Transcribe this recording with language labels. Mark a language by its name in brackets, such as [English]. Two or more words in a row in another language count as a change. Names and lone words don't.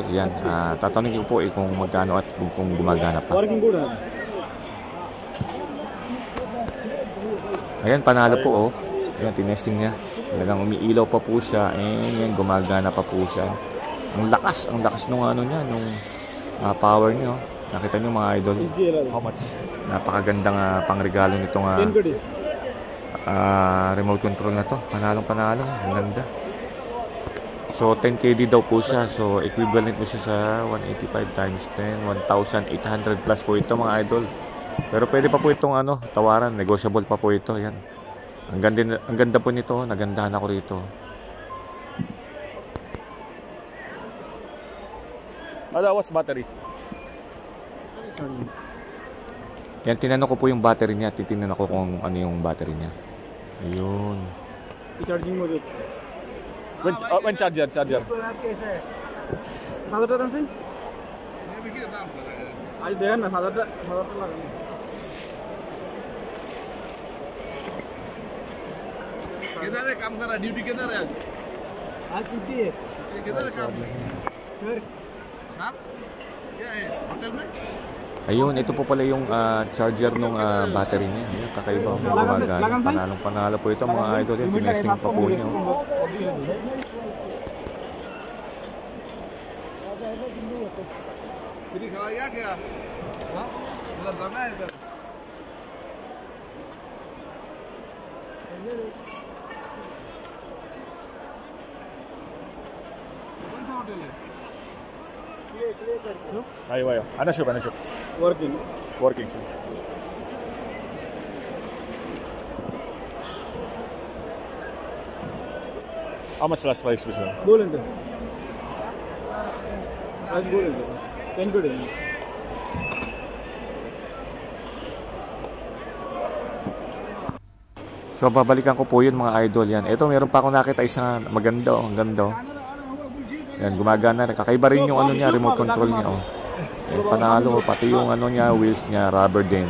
[Filipino] Yan, tatanungin ko po kung magkano at kung gumagana pa. Ayan, panalo po oh. Ayan, tinesting niya. Talagang umiilaw pa po siya. Ayan, gumagana pa po siya. Ang lakas nung ano niya, nung power niya. Nakita niyo mga idol. [English] How much? [Filipino] Napakagandang pangregalo nitong [English] remote control [Filipino] na to. Panalong-panalo. Ang ganda. So 10KD daw po siya. So equivalent po siya sa 185 times 10, 1,800 plus po ito mga idol. Pero pwede pa po itong tawaran, negotiable pa po ito. Yan. Ang ganda po nito, nagandahan ako rito. [English] What's battery? [Filipino] Yan, tinanong ko po yung battery niya. Titingnan ako kung ano yung battery niya. Ayun. [English] Charging mode. When charger? [Hindi] सात हजार से आज देखा ना सात हजार किधर है काम कर रहा है? ड्यूटी किधर है आज छुट्टी है किधर है काम? सर साहब क्या है होटल में? [Filipino] Ayun, ito po pala yung charger ng battery niya. Ayun, kakaiba ang gumagana. Panalong panalo po ito mga idol. Yung tinesting pa po niya. [Hindi] फ्री खवाएगा क्या? हाँ उधर जाना है इधर कौन सा होटल है? [Filipino] Ayo. Ano shop? [English] Working. Working shop. How much last price special? [Hindi] बोलें तो आज बोलें तो 10 पे दें [Filipino] So babalikan ko po yun mga idol yan. Ito meron pa akong nakita isang maganda oh, ang ganda oh. Yan gumagana, kakaiba rin yung ano niya, [English] remote control [Filipino] niya oh. Yan, panalo pati yung ano niya, wheels niya, rubber din.